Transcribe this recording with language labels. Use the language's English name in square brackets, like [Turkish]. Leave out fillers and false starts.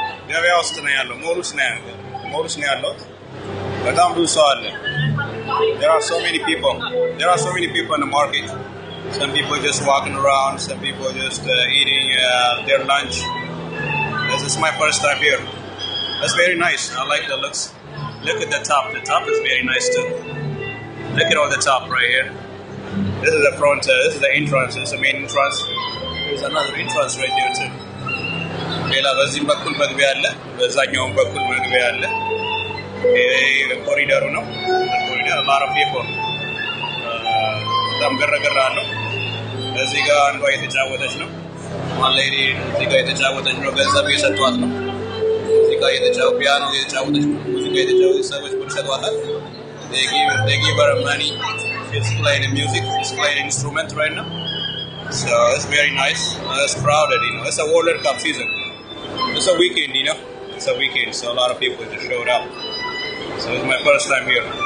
[Amharic] ገበያ ውስጥ ነው ያለው ሞል ውስጥ ነው ያለው በጣም ብዙ ሰው አለ [English] there are so many people in the market. Some people just walking around, some people just eating their lunch. This is my first time here. That's very nice. I like the looks. Look at the top is very nice too. Look at all the top right here. This is the front, this is the entrance, this is the main entrance. There's another entrance right there too. [Amharic] ሌላ በዚህም በኩል መግቢያ አለ በዛኛውም በኩል መግቢያ አለ ይሄ ኮሪደሩ ነው ኮሪደር lot of people በጣም ገረገር አለው እዚህ ጋር አንዷ እየተጫወተች ነው one lady እዚህ ጋር እየተጫወተች ነው ገንዘብ እየሰጧት ነው እዚህ ጋር እየተጫወተች ፒያኖ እየተጫወተች ነው እዚህ ጋር እየተጫወተች ሰዎች ብር ሰጧታል [English] they give her money. She's playing music, she's playing instrument right now. So it's very nice. It's crowded, you know. It's a World Cup season. It's a weekend, you know. It's a weekend, so a lot of people just showed up. So it's my first time here.